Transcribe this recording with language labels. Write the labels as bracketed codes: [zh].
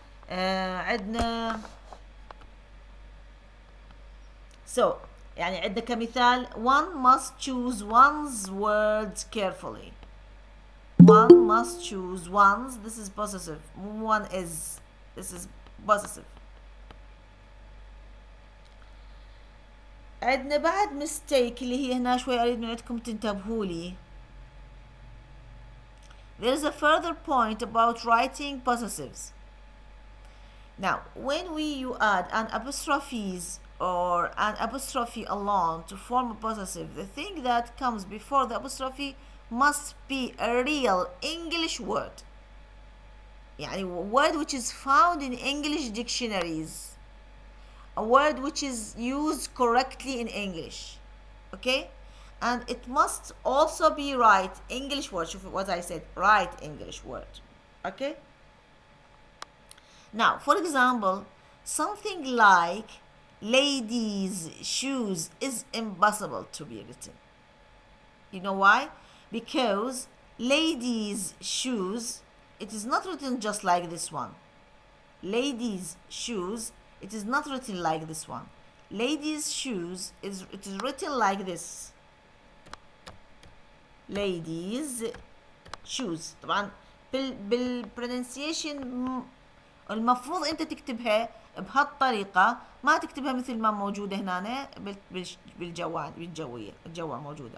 [en] عندنا so [ar] يعني عندنا كمثال [en] one must choose one's words carefully. one must choose one's, this is possessive. one is, this is possessive. [ar] عندنا بعد mistake اللي هي هنا شوي أريد من عندكم تنتبهوا لي. [en] There is a further point about writing possessives. Now, when you add an apostrophes or an apostrophe alone to form a possessive, the thing that comes before the apostrophe must be a real English word. [ar] يعني [en] a word which is found in English dictionaries. A word which is used correctly in English. Okay? And it must also be right English word. [ar] شوف [en] what I said, right English word. Okay? Now, for example, something like ladies' shoes is impossible to be written. You know why? Because ladies' shoes, it is not written just like this one. Ladies' shoes, it is not written like this one. Ladies' shoes, it is written like this. Ladies' shoes. [ar] طبعا بالpronunciation المفروض انت تكتبها بهالطريقة، ما تكتبها مثل ما موجودة هنا بالجوية موجودة.